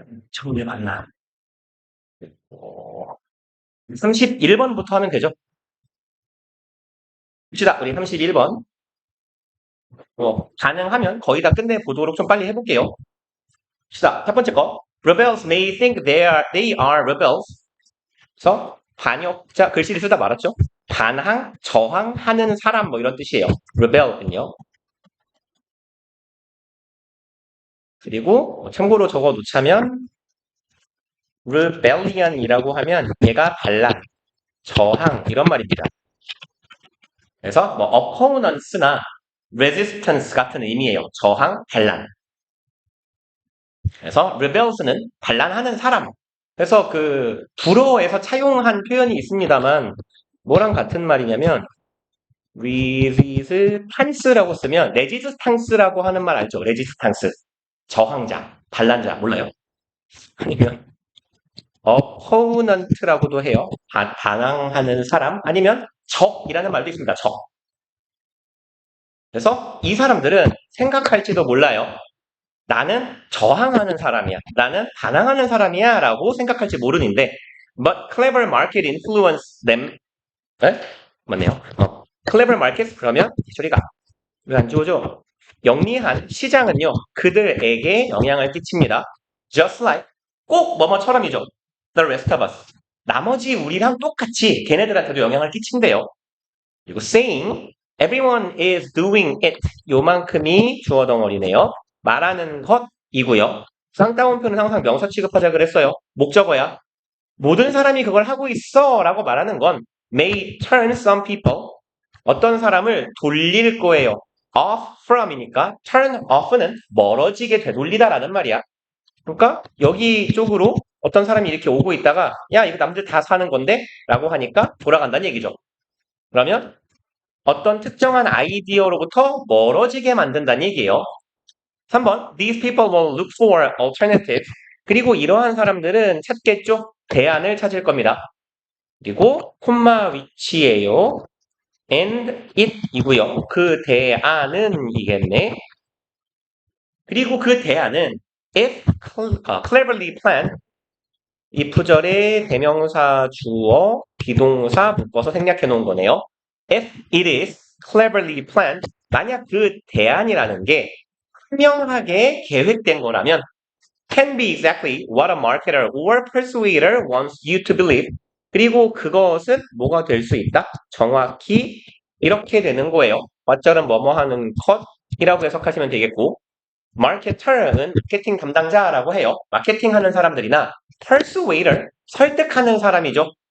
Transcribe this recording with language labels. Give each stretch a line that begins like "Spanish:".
Korean: 정말 많나. 31번부터 하면 되죠. 봅시다. 우리 31번. 가능하면 거의 다 끝내보도록 좀 빨리 해볼게요. 봅시다. 첫 번째 거.
English: Rebels may think they are rebels.
Korean: 그래서 반역자, 글씨를 쓰다 말았죠. 반항, 저항하는 사람 뭐 이런 뜻이에요. rebel은요. 그리고 참고로 적어 놓자면 rebellion이라고 하면 얘가 반란, 저항 이런 말입니다. 그래서 뭐 opponents나 resistance 같은 의미예요. 저항, 반란. 그래서 rebels는 반란하는 사람. 그래서 그 불어에서 차용한 표현이 있습니다만 뭐랑 같은 말이냐면 레지스탕스라고 쓰면 레지스탕스라고 하는 말 알죠? 레지스탕스. 저항자, 반란자 몰라요? 아니면 opponent라고도 해요. 반항하는 사람 아니면 적이라는 말도 있습니다. 적. 그래서 이 사람들은 생각할지도 몰라요. 나는 저항하는 사람이야. 나는 반항하는 사람이야. 라고 생각할지 모르는데
English: but clever market influence them.
Korean: 네? 맞네요.
English: clever market
Korean: 그러면 소리가 왜 안 지워져? 영리한 시장은요. 그들에게 영향을 끼칩니다.
English: just like
Korean: 꼭 뭐뭐처럼이죠.
English: the rest of us.
Korean: 나머지 우리랑 똑같이 걔네들한테도 영향을 끼친대요. 그리고
English: saying everyone is doing it
Korean: 요만큼이 주어 덩어리네요. 말하는 것이고요. 쌍따옴표는 항상 명사 취급하자 그랬어요. 목적어야. 모든 사람이 그걸 하고 있어 라고 말하는 건
English: may turn some people
Korean: 어떤 사람을 돌릴 거예요. off from이니까 turn off는 멀어지게 되돌리다라는 말이야. 그러니까 여기 쪽으로 어떤 사람이 이렇게 오고 있다가 야 이거 남들 다 사는 건데 라고 하니까 돌아간다는 얘기죠. 그러면 어떤 특정한 아이디어로부터 멀어지게 만든다는 얘기예요.
English: 3번 These people will look for alternatives.
Korean: 그리고 이러한 사람들은 찾겠죠? 대안을 찾을 겁니다. 그리고 콤마 위치예요.
English: and it
Korean: 이고요. 그 대안은 이겠네. 그리고 그 대안은
English: if cleverly planned
Korean: 이 부절의 대명사 주어 비동사 묶어서 생략해 놓은 거네요.
English: If it is cleverly planned
Korean: 만약 그 대안이라는 게 현명하게 계획된 거라면
English: can be exactly what a marketer or persuader wants you to believe.
Korean: 그리고 그것은 뭐가 될 수 있다? 정확히 이렇게 되는 거예요. 왓절은 뭐뭐 하는 컷이라고 해석하시면 되겠고 마케터는 마케팅 담당자라고 해요. 마케팅 하는 사람들이나 persuader, 설득하는 사람이죠.